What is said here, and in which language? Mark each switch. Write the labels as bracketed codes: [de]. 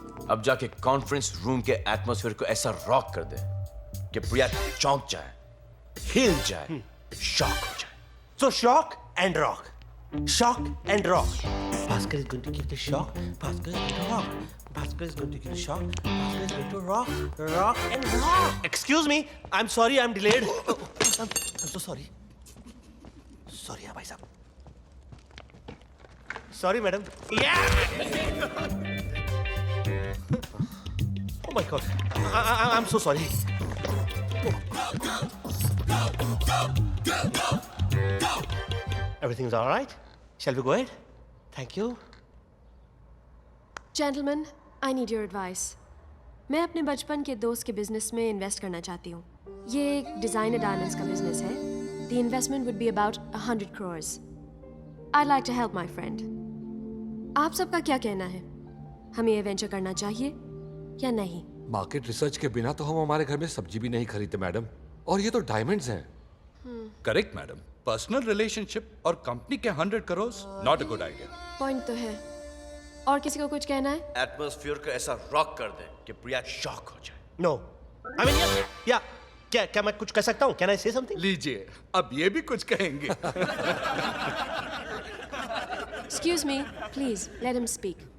[hi] अब जाके conference room के एटमॉस्फेयर को ऐसा रॉक कर दे कि प्रिया चौंक जाए, हिल जाए, शॉक हो जाए. [en] so shock and rock, shock and rock. Bhaskar is going to give the shock. Bhaskar is going to rock. Bhaskar is going to give the shock. Bhaskar is going to rock, rock and rock. Excuse me, I'm sorry, I'm delayed. I'm so sorry. [hi] Sorry, भाई साहब. [en] Sorry, madam. Yeah. Oh my God. I'm so sorry. Everything's all right? Shall we go ahead? Thank you. Gentlemen, I need your advice. [hi] मैं अपने बचपन के दोस्त के business में invest करना चाहती हूँ. ये एक डिजाइनर डायमंड्स का बिजनेस है. [en] The investment would be about 100 crores. I'd like to help my friend. [hi] आप सबका क्या कहना है? हमें ये वेंचर करना चाहिए या नहीं? मार्केट रिसर्च के बिना तो हम हमारे घर में सब्जी भी नहीं खरीदते मैडम, और ये तो डायमंड्स हैं. Correct madam. पर्सनल रिलेशनशिप और कंपनी के 100 crore [en] Not a good idea. [hi] Point तो है. और किसी को कुछ कहना है? एटमॉस्फेयर को ऐसा रॉक कर दे कि प्रिया शॉक हो जाए. [en] No. I mean, yeah. [hi] क्या मैं कुछ कह सकता हूँ? [en] Can I say something? [hi] लीजिए, अब ये भी कुछ कहेंगे. [en] Excuse me, please let him speak.